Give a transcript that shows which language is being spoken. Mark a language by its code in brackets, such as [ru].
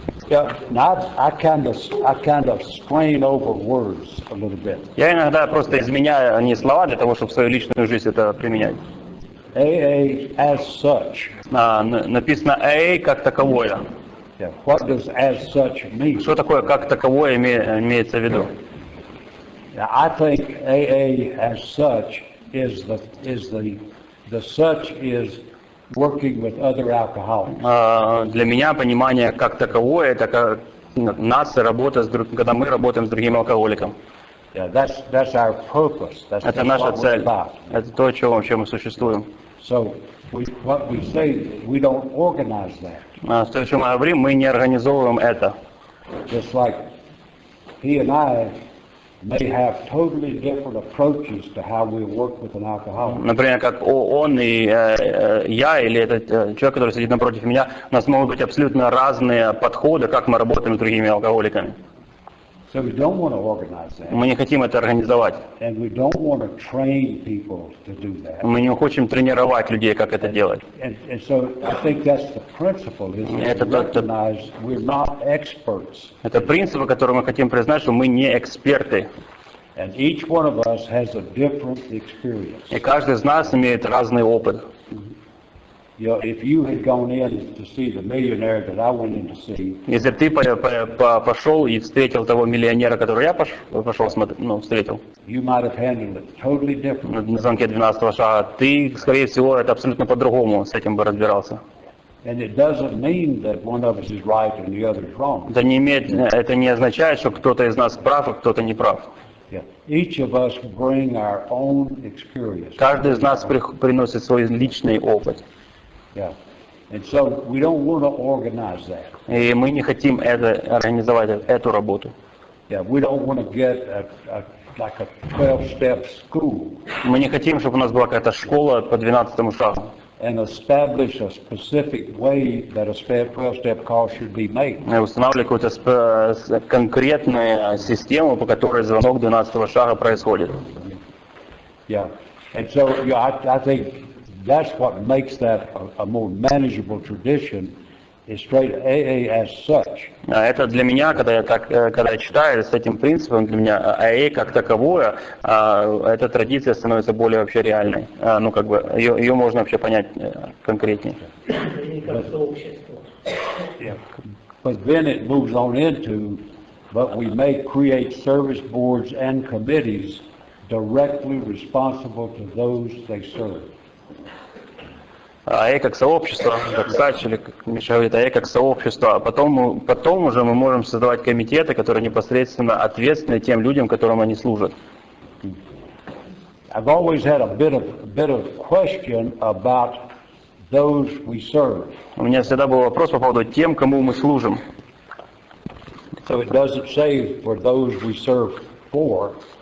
[en] Yeah, now I kind of strain over words a little bit. [ru] Я иногда просто изменяю не слова для того, чтобы в свою личную жизнь это применять. [en] AA as such. [ru] Написано AA как таковое. [en] Yeah, what does as such mean? [ru] Что такое как таковое имеется в виду? [en] Now, I think AA as such is the such is working with other alcoholics. [ru] Для меня понимание как таковое это как нас работа когда мы работаем с другим алкоголиком. [en] Yeah, that's our purpose. [ru] Это наша цель. Это то, чем мы существуем. [en] So what we say, we don't organize that. [ru] То, о чем мы говорим, мы не организовываем это. [en] Just like he and I may have totally different approaches to how we work with an alcoholic. [ru] Например, как он и я, или этот человек, который сидит напротив меня, у нас могут быть абсолютно разные подходы, как мы работаем с другими алкоголиками. [en] So we don't want to organize that. [ru] Мы не хотим это организовать. [en] And we don't want to train people to do that. [ru] Мы не хотим тренировать людей, как это делать. [en] And so I think that's the principle, is to recognize we're not experts. [ru] Это принцип, который мы хотим признать, что мы не эксперты. [en] And each one of us has a different experience. [ru] И каждый из нас имеет разный опыт. [en] You know, if you had gone in to see the millionaire that I went in to see, [ru] Если ты пошел и встретил того миллионера, которого я пошел встретил, [en] you might have handled it totally different. [ru] на звонке 12-го шага, ты, скорее всего, это абсолютно по-другому с этим бы разбирался. [en] And it doesn't mean that one of us is right and the other is wrong. [ru] Это не означает, что кто-то из нас прав, а кто-то не прав. [en] Yeah. Each of us bring our own experience. [ru] Каждый из нас приносит свой личный опыт. [en] Yeah. And so we don't want to organize that. [ru] И мы не хотим организовать эту работу. [en] Yeah, we don't want to get like a 12-step school. [ru] Мы не хотим, чтобы у нас была какая-то школа по 12-му шагу. [en] And establish a specific way that a 12-step call should be made. [ru] Устанавливать какую-то конкретную систему, по которой звонок 12-го шага происходит. [en] Yeah. And so I think that's what makes that a more manageable tradition, is straight AA as such. [ru] Это для меня, когда я читаю с этим принципом, для меня АА как таковое, эта традиция становится более вообще реальной. Ну, как бы, ее можно вообще понять конкретнее. [en] But then it moves on into, but we may create service boards and committees directly responsible to those they serve. [ru] АА как сообщество, как Сач, или как Миша говорит, АА как сообщество, а потом уже мы можем создавать комитеты, которые непосредственно ответственны тем людям, которым они служат. [en] I've always had a bit of question about those we serve. [ru] У меня всегда был вопрос по поводу тем, кому мы служим. [en] So it doesn't say for those we serve for.